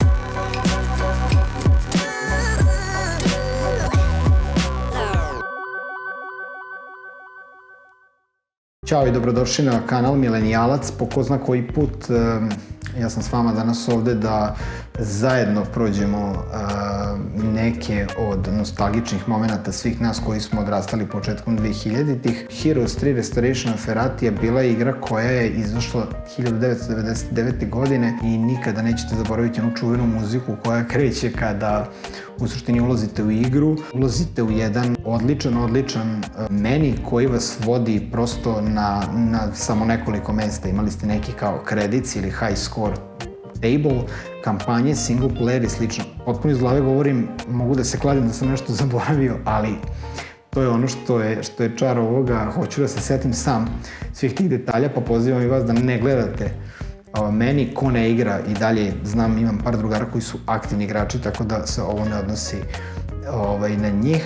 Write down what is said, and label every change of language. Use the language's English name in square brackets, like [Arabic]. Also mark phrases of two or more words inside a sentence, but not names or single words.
[Serbian] Ćao i dobrodošli na kanal Milenijalac. Po ko zna koji put ja sam s vama danas ovde da zajedno prođemo neke od nostalgičnih momenta svih nas koji smo odrastali početkom 2000-ih. Heroes 3 Restoration of Erathi bila je igra koja je izašla 1999. godine i nikada nećete zaboraviti onu čuvenu muziku koja kreće kada u suštini ulazite u igru. Ulazite u jedan odličan meni koji vas vodi prosto na samo nekoliko mesta. Imali ste neki kao credits ili [English] high score table, [Serbian] kampanje, [English] single player [Serbian] i slično. Potpuno iz glave govorim, mogu da se kladim da sam nešto zaboravio, ali to je ono što je čar ovoga. Hoću da se setim sam svih tih detalja, pa pozivam i vas da ne gledate meni ko ne igra i dalje. Znam, imam par drugara koji su aktivni igrači, tako da se ovo ne odnosi na njih.